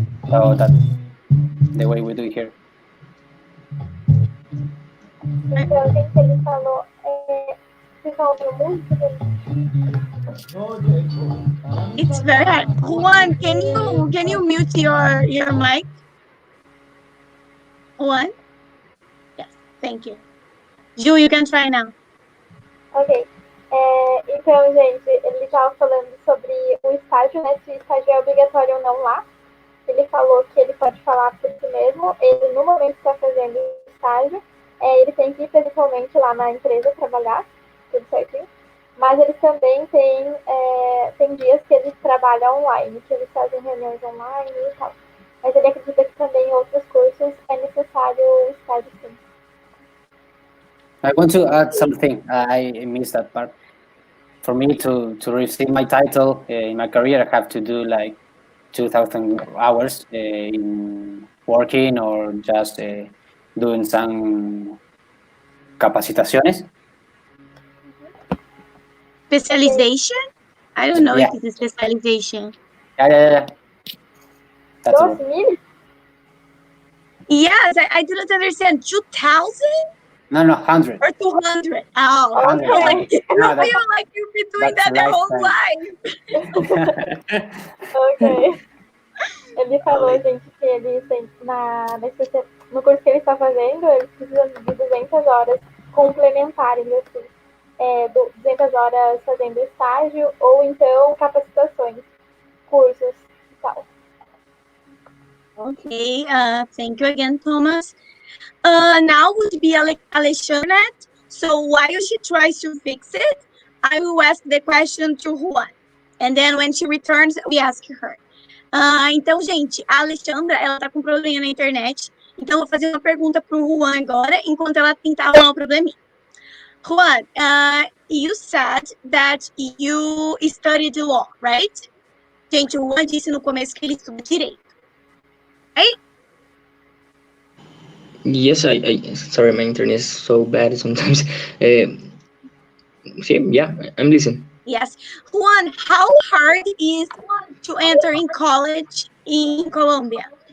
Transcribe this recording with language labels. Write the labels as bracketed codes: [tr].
[en] So that's the way we do it here. [pt] Então, gente, ele falou, vocês estão ouvindo música? [en] It's very hard. Juan, can you mute your mic? Juan? Yes, thank you. Ju, you can try now. Ok. [pt] Então, gente, ele estava falando sobre o estágio, né? Se o estágio é obrigatório ou não lá. Ele falou que ele pode falar por si mesmo. Ele, no momento que está fazendo o estágio, ele tem que ir pessoalmente lá na empresa trabalhar, tudo certinho. Mas eles também tem dias que eles trabalham online, que eles fazem reuniões online e tal. Mas ele acredita que também em outros cursos é necessário o estágio, sim. [en] I want to add something. I missed that part. For me to receive my title in my career, I have to do like 2,000 hours in working or just doing some capacitaciones. Specialization? I don't know if it's a specialization. Yeah. That's 2,000? Yes, I didn't understand. 2,000 No, 100. or 200? Oh, 100, like 100. Okay. you No, feel like you've been doing that's a that their whole lifetime. life. Ok. [pt] Ele falou, gente, que eles têm, no curso que ele está fazendo, eles precisam de 200 horas complementares, assim. 200 horas fazendo estágio ou então capacitações, cursos e tal. [en] Okay, thank you again, Thomas. Now would be Alexandra. So while she tries to fix it, I will ask the question to Juan. And then when she returns, we ask her. [pt] Então, gente, a Alexandra, ela tá com problema na internet. Então, eu vou fazer uma pergunta pro Juan agora, enquanto ela tenta arrumar o probleminha. [en] Juan, you said that you studied law, right? [pt] Gente, o Juan disse no começo que ele estuda direito. [en] Right? Yes, I sorry, my internet is so bad sometimes. Yeah, I'm listening. Yes. Juan, how hard is to enter in college in Colombia?